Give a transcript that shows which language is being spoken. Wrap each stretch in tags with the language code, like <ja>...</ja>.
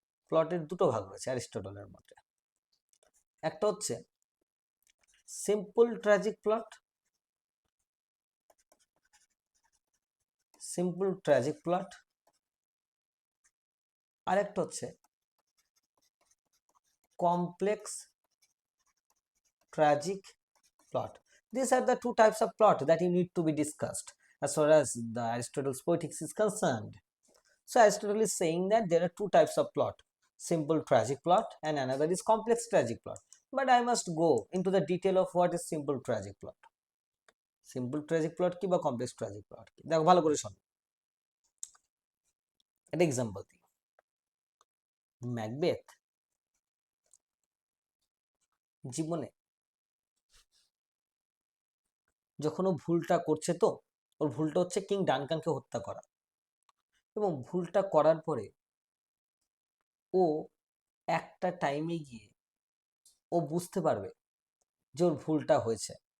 <bn>প্লটের দুটো ভাগ রয়েছে অ্যারিস্টটলের মতে। একটা হচ্ছে simple tragic plot, simple tragic plot, আর একটা হচ্ছে complex tragic plot.</bn> <en>These are the two types of plot that you need to be discussed as far as the Aristotle's Poetics is concerned. So Aristotle is saying that there are two types of plot, simple tragic plot and another is complex tragic plot. But I must go into the detail of what is simple tragic plot.</en> <bn>Simple tragic plot কি বা complex tragic plot কি, দেখো ভালো করে শোনো। একটা example দিই। Macbeth জীবনে যখন ও ভুলটা করছে, তো ওর ভুলটা হচ্ছে কিং ডানকানকে হত্যা করা, এবং ভুলটা করার পরে ও একটা টাইমে গিয়ে ও বুঝতে পারবে যে ওর ভুলটা হয়েছে।</bn>